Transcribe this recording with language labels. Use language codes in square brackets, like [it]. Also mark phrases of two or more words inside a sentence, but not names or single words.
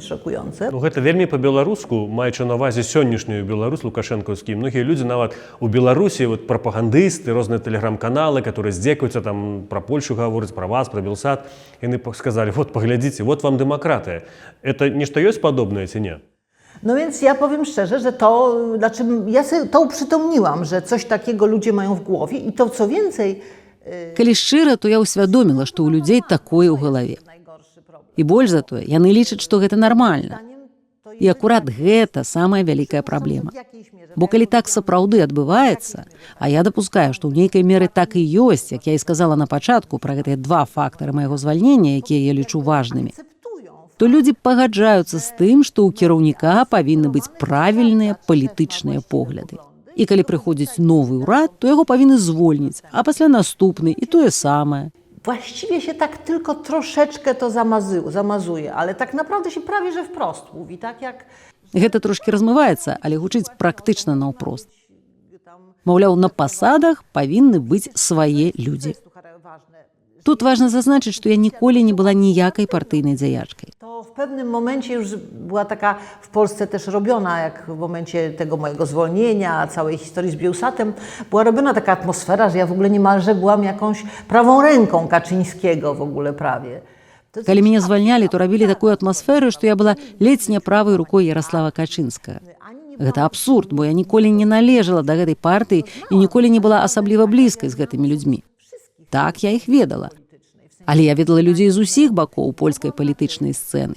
[be] Ну, гэта вельмі па-беларуску, маючы на ўвазе сённяшнюю Беларусь лукашэнкаўскі. Многія людзі нават у Беларусі, прапагандысты, розныя тэлеграм-каналы, которые здзекуюцца там пра Польшу гавораць, пра вас, пра Белсат, яны сказалі: вот паглядзіце, вот вам дэмакратыя. Это нешта ёсць падобнае ці не? [pl] No więc ja powiem szczerze, że to, znaczy ja sobie to uprzytomniłam, że coś takiego ludzie mają w głowie i to co więcej... [be] Калі шчыра, то я ўсвядоміла, што ў людзей такое ў галаве. І больш за тое, яны лічаць, што гэта нармальна. І акурат гэта самая вялікая праблема. Бо калі так сапраўды адбываецца, а я дапускаю, што ў нейкай меры так і ёсць, як я і сказала на пачатку пра гэтыя два фактары майго звальнення, якія я лічу важнымі, то людзі пагаджаюцца з тым, што ў кіраўніка павінны быць правільныя палітычныя погляды. І калі прыходзіць новы ўрад, то яго павінны звольніць, а пасля наступны і тое самае. [pl] Właściwie się tak tylko troszeczkę to zamazuje, ale tak naprawdę się prawie że wprost mówi, tak jak... [be] Гэта трошкі размываецца, але гучыць практычна наўпрост. Маўляў, на пасадах павінны быць свае людзі. Тут важна зазначыць, што я ніколі не была ніякай партыйнай дзяячкай. [pl] To w pewnym momencie już była taka w Polsce też robiona, jak w momencie tego mojego zwolnienia, całej historii z Biełsatem, była robiona taka atmosfera, że ja w ogóle niemalże byłam jakąś prawą ręką Kaczyńskiego w ogóle prawie. [be] Калі мяне звальнялі, то рабілі такую атмасферу, што я была ледзь не правай рукой Ярослава Качынскага. Гэта абсурд, бо я ніколі не належала да гэтай партыі і ніколі не была асабліва блізкай з гэтымі людзьмі. Так я іх ведала. Але я ведала людзей з усіх бакоў польскай палітычнай сцэны.